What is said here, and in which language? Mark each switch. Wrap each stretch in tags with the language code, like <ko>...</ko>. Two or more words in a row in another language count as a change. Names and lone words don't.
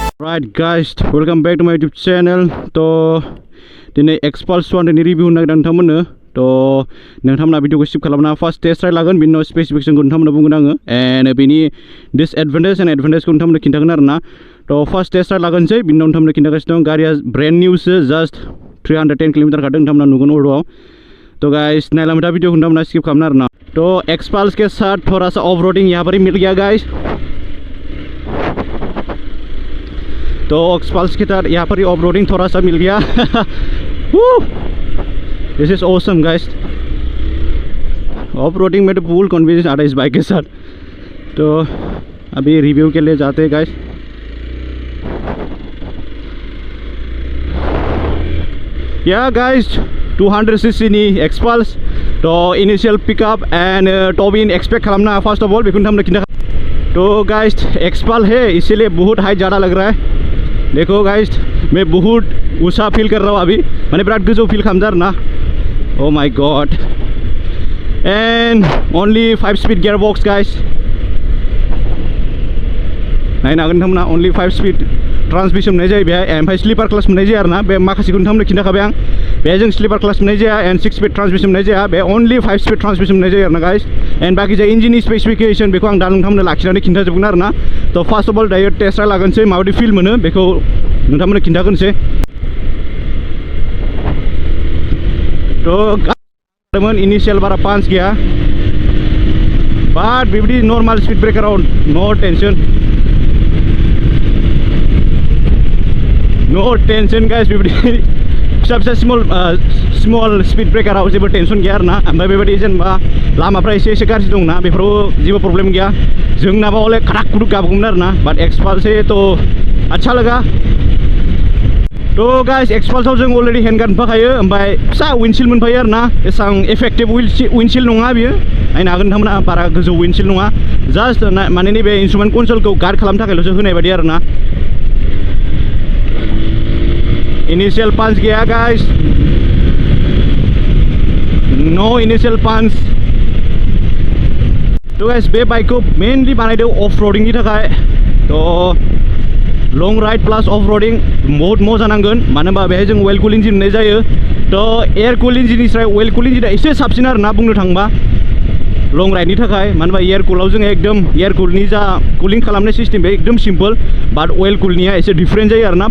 <en>Alright guys, welcome back to my YouTube channel.</en> <brx>तो दिनै Xpulse 1 नि रिभिउ होनो नागिरदों नोंथांमोननो। तो नोंथांमोना भिडिअखौ स्किप खालामना</brx> <en>first test ride</en> <brx>लागोन, बिनि उनाव स्पेसिफिकेशनखौ नोंथांमोननो बुंगोन आङो एन्ड बिनि</brx> <en>disadvantage and advantageखौ</en> <brx>नोंथांमोननो खिन्थागोन आरोना। तो</brx> <en>first test ride</en> <brx>लागोनसै, बिनि उनाव नोंथांमोननो खिन्थागासिनो दं। गारिया ब्रेन्ड निउसो,</brx> <en>just 310 kilometer</en> <brx>खारदों, नोंथांमोना नुगोन अरआव। तो गाइस नायलांबाय था</brx> <hi>वीडियो को,</hi> <brx>नोंथांमोना स्किप खालामना आरोना।</brx> <hi>तो Xpulse के साथ थोड़ा सा</hi> <en>off roading</en> <hi>यहाँ पर ही मिल गया गाइस। तो Xpulse के साथ यहाँ पर ही</hi> <en>off roading</en> <hi>थोड़ा सा मिल गया।</hi> <en>this is awesome guys. off roading</en> <hi>में तो</hi> <en>full confidence</en> <hi>आ रहा है इस बाइक के साथ। तो अभी रिव्यू के लिए जाते हैं गाइस।</hi> <brx>या गाइस 200 cc नि Xpulse। तो</brx> <en>initial pickup and torque</en> <brx>एक्सपेक्ट खालामना</brx> <en>first of all</en> <brx>बेखौ नोंथांमोननो खिन्था।</brx> <hi>तो गाइस Xpulse है इसीलिए बहुत हाइट ज़्यादा लग रहा है। देखो गाइस मैं बहुत ऊंचा फील कर रहा हूँ अभी, मैंने</hi> <brx>बिराद गोजौ फील खालामदों आरोना।</brx> <en>O my God. And only 5 speed gear box guys.</en> <brx>नायनो हागोन नोंथांमोना,</brx> <en>only 5 speed transmission</en> <brx>मोननाय जायो बेहाय, ओमफ्राय</brx> <en>slipper class</en> <brx>मोननाय जाया आरोना। बे माखासेखौ नोंथांमोननो खिन्थाखाबाय आं। बेहाय जों</brx> <en>slipper class</en> <brx>मोननाय जाया एंड</brx> <en>6 speed transmission</en> <brx>मोननाय जाया, बे</brx> <en>only 5 speed transmission</en> <brx>मोननाय जायो आरोना गाइस। एंड बाकी जाय इंजिननि स्पेसिफिकेशन बेखौ आं दा नोंथांमोननो लाखिनानै खिन्थाजोबगोन आरोना। तो</brx> <en>first of all</en> <brx>दायो</brx> <en>test ride</en> <brx>लागोनसै, माबायदि फिल मोनो बेखौ नोंथांमोननो खिन्थागोनसै।</brx> <hi>तो इनिशियल बारा पांच गया,</hi> <brx>बाट बेबायदि</brx> <en>normal speed breakerआव no tension guys।</en> <brx>बेबायदि फिसा फिसा</brx> <en>small speed breakerआव</en> <brx>जेबो टेंशन गैया आरोना। ओमफ्राय बेबायदि जेनेबा लामाफ्रा एसे गाज्रि दंना, बेफोराव जेबो प्रब्लेम गैया। जोंनाबा हले खाराक खुरुक गाबगौमोन आरोना, बाट</brx> <hi>Xpulse है तो अच्छा लगा।</hi> <brx>तो गाइस Xpulseआव जों अलरेडि</brx> <en>hand guard</en> <brx>मोनफाखायो, ओमफ्राय फिसा विन्डशील्ड मोनफायो आरोना। एसां इफेक्टिभ विन्डशील्ड नङा बियो, नायनो हागोन नोंथांमोना, बारा गोजौ विन्डशील्ड नङा। जास्ट माने नैबे</brx> <en>instrument consoleखौ</en> <brx>गार्ड खालामनो थाखायल'सो होनाय बायदि आरोना।</brx> <en>initial punch गया guys, no initial punch।</en> <brx>तो गाइस बे</brx> <hi>बाइक को</hi> <brx>मेनलि बानायदों</brx> <en>off roadingनि</en> <brx>थाखाय। तो</brx> <en>long ride plus off roading</en> <hi>बहुत मजा</hi> <brx>नांगोन, मानो होनबा बेहाय जों</brx> <en>well cool engine</en> <brx>मोननाय जायो। तो</brx> <en>air cool engineनिफ्राय well cool engineआ</en> <brx>एसे साबसिन आरोना बुंनो थाङोबा</brx> <en>long rideनि</en> <brx>थाखाय। मानो होनबा</brx> <en>air coolआव</en> <brx>जों एकदम</brx> <en>air coolनि</en> <brx>जा कुलिं खालामनाय</brx> <en>system बे एकदम simple,</en> <brx>बाट</brx> <en>well coolनिया</en> <brx>एसे डिफरेन्ट जायो आरोना।</brx>